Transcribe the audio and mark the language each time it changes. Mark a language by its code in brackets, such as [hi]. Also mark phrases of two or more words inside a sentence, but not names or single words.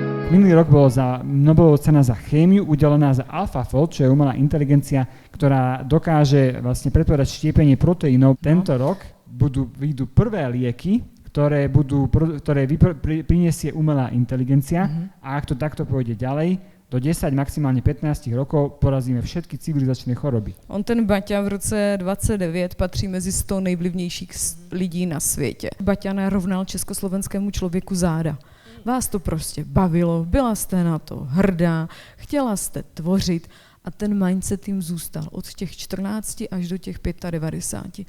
[sk] Minulý rok bolo za Nobelovú cena za chémiu udelená za AlphaFold, čo je umelá inteligencia, ktorá dokáže vlastne predpovedať štiepenie proteínov. Tento rok vyjdú prvé lieky, ktoré prinesie umelá inteligencia a ak to takto pôjde ďalej, do 10, maximálne 15 rokov porazíme všetky civilizačné choroby. [cs] On ten Baťa v roce 29 patří mezi 100 nejvlivnějších lidí na světě. Baťa narovnal československému člověku záda. Vás to prostě bavilo, byla jste na to hrdá, chtěla jste tvořit a ten mindset jim zůstal od těch 14 až do těch 95.